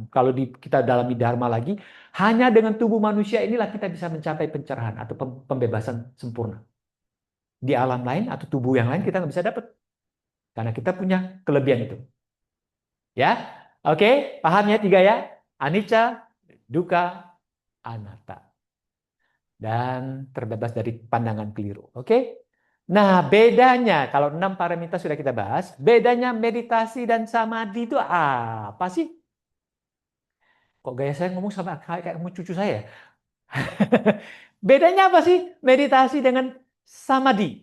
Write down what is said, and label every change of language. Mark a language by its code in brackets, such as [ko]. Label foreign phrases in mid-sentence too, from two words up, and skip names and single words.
[id] Kalau kita dalami Dharma lagi, hanya dengan tubuh manusia inilah kita bisa mencapai pencerahan atau pembebasan sempurna. Di alam lain atau tubuh yang lain kita nggak bisa dapat. Karena kita punya kelebihan itu. Ya, oke, paham ya tiga ya? [pi] Anicca, dukkha, anatta. [id] Dan terbebas dari pandangan keliru. Oke? Nah, bedanya, kalau 6 paramita sudah kita bahas, bedanya meditasi dan samadhi itu apa sih? Kok gaya saya ngomong sama kayak mau cucu saya? Bedanya apa sih meditasi dengan samadhi?